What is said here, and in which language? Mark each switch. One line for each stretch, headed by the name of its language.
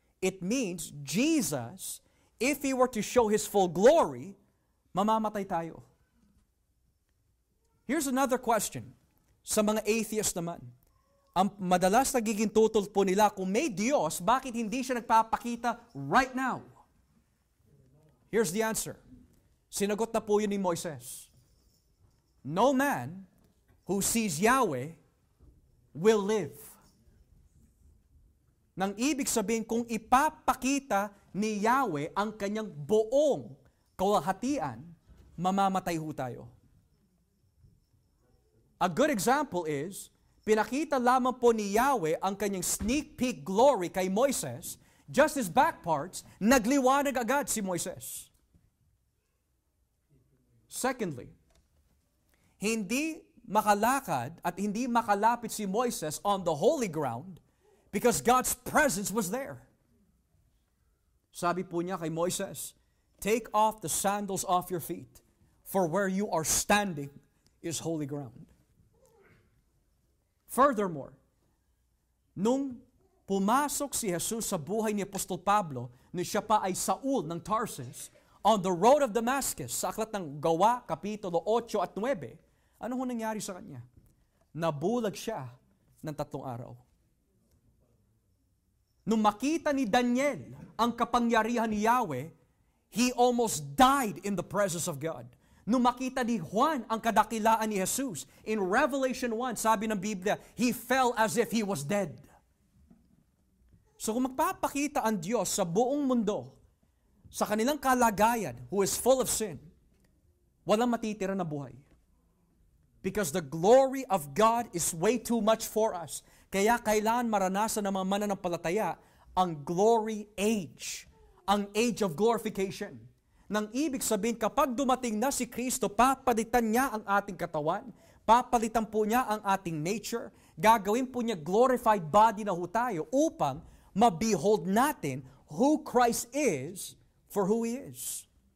English: It means Jesus, if He were to show His full glory,
Filipino: mamamatay tayo.
English: Here's another question.
Filipino: Sa mga atheist naman, ang madalas nagiging tutol po nila, kung may Diyos, bakit hindi siya nagpapakita right now?
English: Here's the answer.
Filipino: Sinagot na po yun ni Moises.
English: No man who sees Yahweh will live.
Filipino: Nang ibig sabihin, kung ipapakita ni Yahweh ang kanyang buong kaluwalhatian, mamamatay ho tayo. A good example is, pinakita lamang po ni Yahweh ang kanyang sneak peek glory kay Moises,
English: just his back parts,
Filipino: nagliwanag agad si Moises.
English: Secondly,
Filipino: hindi makalakad at hindi makalapit si Moises
English: on the holy ground because God's presence was there.
Filipino: Sabi po niya kay Moises,
English: take off the sandals off your feet, for where you are standing is holy ground.
Filipino: Furthermore, nung pumasok si Jesus sa buhay ni Apostol Pablo, nung siya pa ay Saul ng Tarsus,
English: on the road of Damascus,
Filipino: sa aklat ng Gawa, Kapitulo 8 at 9, ano ho nangyari sa kanya? Nabulag siya ng 3 araw. Nung makita ni Daniel ang kapangyarihan ni Yahweh,
English: he almost died in the presence of God.
Filipino: Nung makita ni Juan ang kadakilaan ni Jesus, in Revelation 1, sabi ng Biblia,
English: he fell as if he was dead.
Filipino: So kung magpapakita ang Diyos sa buong mundo, sa kanilang kalagayan,
English: who is full of sin,
Filipino: walang matitira na buhay.
English: Because the glory of God is way too much for us.
Filipino: Kaya kailangan maranasan ng mga mananampalataya ang glory age, ang age of glorification. Nang ibig sabihin, kapag dumating na si Kristo, papalitan niya ang ating katawan, papalitan po niya ang ating nature, gagawin po niya glorified body na ho tayo upang ma-behold natin
English: who Christ is for who He is.